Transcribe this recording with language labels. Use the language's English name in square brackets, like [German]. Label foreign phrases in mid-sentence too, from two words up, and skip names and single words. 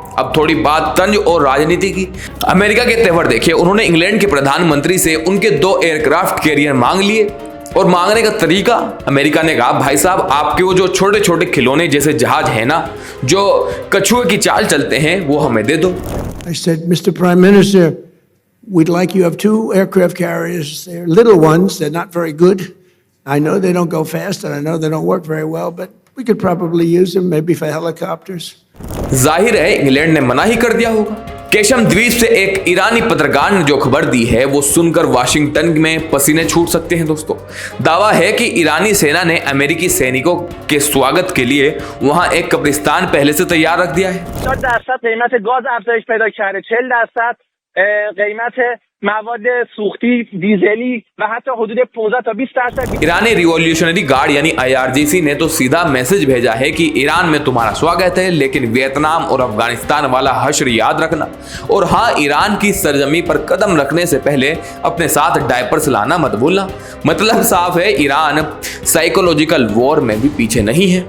[Hindi] अब थोड़ी बात तंज और राजनीति की। अमेरिका के तेवर देखिए, उन्होंने इंग्लैंड के प्रधानमंत्री से उनके 2 [English] aircraft carrier [Hindi] मांग लिए। और मांगने का तरीका, अमेरिका ने कहा भाई साहब आपके वो जो छोटे छोटे खिलौने जैसे जहाज है ना जो कछुए की चाल चलते हैं वो हमें दे दो। [English] I said, Mr. Prime Minister, we'd like you to have 2 aircraft carriers. They're little ones. They're not very good. I know they don't go fast and I know they don't work very well, but we could probably use them maybe for helicopters. [Hindi] जाहिर है इंग्लैंड ने मना ही कर दिया होगा। केशम द्वीप से एक ईरानी पत्रकार ने जो खबर दी है वो सुनकर वाशिंगटन में पसीने छूट सकते हैं दोस्तों। दावा है कि ईरानी सेना ने अमेरिकी सैनिकों के स्वागत के लिए वहां एक कब्रिस्तान पहले से तैयार रख दिया है। [Persian] 40% قیمت گاز افزایش پیدا کرده، 40% قیمت مواد سوختی دیزلی و حتی حدود 15 تا 20%। [Hindi] ईरानी [English] Revolutionary Guard [Hindi] यानी IRGC ने तो सीधा मैसेज भेजा है कि ईरान में तुम्हारा स्वागत है, लेकिन वियतनाम और अफगानिस्तान वाला हश्र याद रखना। और हाँ, ईरान की सरजमी पर कदम रखने से पहले अपने साथ डायपर्स लाना मत भूलना। मतलब साफ है, ईरान [English] psychological war [Hindi] में भी पीछे नहीं है।